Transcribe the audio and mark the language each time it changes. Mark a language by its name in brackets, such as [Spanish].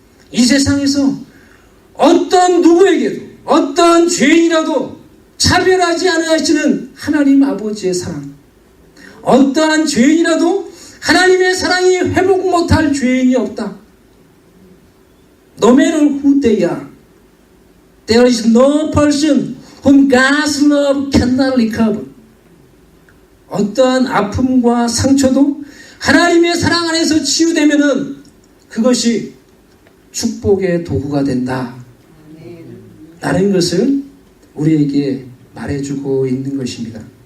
[Korean] 이 세상에서 어떤 누구에게도 어떤 죄인이라도 차별하지 않으시는 하나님 아버지의 사랑, 어떠한 죄인이라도 하나님의 사랑이 회복 못할 죄인이 없다. [English] No matter who they are, there is no person whom God's love cannot recover. [Korean] 어떠한 아픔과 상처도 하나님의 사랑 안에서 치유되면은 그것이 축복의 도구가 된다. 라는 것을 우리에게 말해주고 있는 것입니다.